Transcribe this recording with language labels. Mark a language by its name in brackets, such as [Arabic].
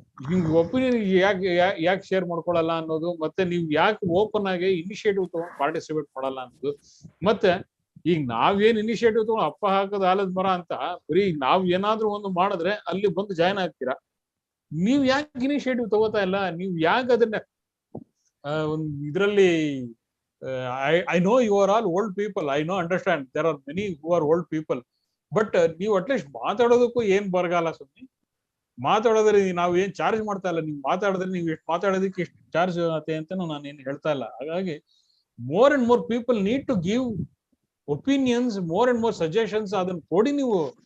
[Kannada] ನಿಮ್ಗೆ ಒಪಿನಿಯನ್ ಯಾಕೆ ಶೇರ್ ಮಾಡ್ಕೊಳಲ್ಲ ಅನ್ನೋದು, ಮತ್ತೆ ನೀವು ಯಾಕೆ ಓಪನ್ ಆಗಿ ಇನಿಷಿಯೇಟಿವ್ ತಗೊಂಡು ಪಾರ್ಟಿಸಿಪೇಟ್ ಮಾಡಲ್ಲ ಅನ್ನೋದು. ಮತ್ತೆ ಈಗ ನಾವೇನ್ ಇನಿಷಿಯೇಟಿವ್ ತಗೊಂಡು ಅಪ್ಪ ಹಾಕೋದು ಆಲದ ಮರ ಅಂತ ಬರೀ ನಾವ್ ಏನಾದ್ರೂ ಒಂದು ಮಾಡಿದ್ರೆ ಅಲ್ಲಿ ಬಂದು ಜಾಯ್ನ್ ಆಗ್ತೀರಾ. ನೀವ್ ಯಾಕೆ ಇನಿಷಿಯೇಟಿವ್ ತಗೋತಾ ಇಲ್ಲ? ನೀವ್ ಯಾಕೆ ಅದನ್ನ ಒಂದ್ ಇದ್ರಲ್ಲಿ [English] I know you are all old people. I know, understand. There are many who are old people. [Kannada] But ನೀವು ಅಟ್ಲೀಸ್ಟ್ ಮಾತಾಡೋದಕ್ಕೂ ಏನ್ ಬರಗಾಲ ಸುಮ್ಮನೆ ಮಾತಾಡೋದ್ರೆ ನಾವು ಏನ್ ಚಾರ್ಜ್ ಮಾಡ್ತಾ ಇಲ್ಲ. ನೀವು ಮಾತಾಡಿದ್ರೆ ನೀವು ಎಷ್ಟು ಮಾತಾಡೋದಕ್ಕೆ ಎಷ್ಟು ಚಾರ್ಜ್ ಆಗುತ್ತೆ ಅಂತ ನಾನು ಏನು ಹೇಳ್ತಾ ಇಲ್ಲ. [English] ಹಾಗಾಗಿ more and more people need to give opinions, more and more suggestions. [Kannada] ಅದನ್ನ ಕೊಡಿ ನೀವು.